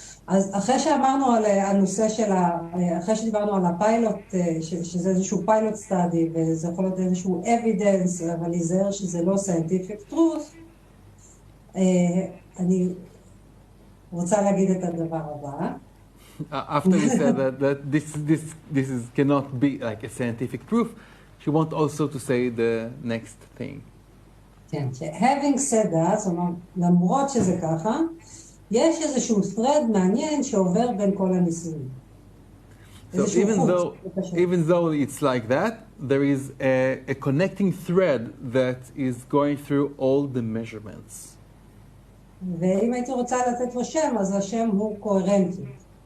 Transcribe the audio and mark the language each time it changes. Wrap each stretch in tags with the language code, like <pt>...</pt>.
<he>אז אחרי שאמרנו על הנושא של אחרי שדיברנו על הפיילוט, שזה איזשהו פיילוט סטאדי, וזה יכול להיות איזשהו evidence, אבל להיזהר שזה לא scientific truth, אני רוצה להגיד את הדבר הבא.</he> <en>After we said that this cannot be like a scientific proof, she wants also to say the next thing.</en> <he>כן,</he> <en>having said that,</en> <he>זאת אומרת, למרות שזה ככה, יש איזשהו thread מעניין שעובר בין כל הניסויים.</he> <en>So even though it's like that, there is a connecting thread that is going through all the measurements.</en> <he>ואם הייתי רוצה לתת לו שם, אז השם הוא קוהרנטיות.</he>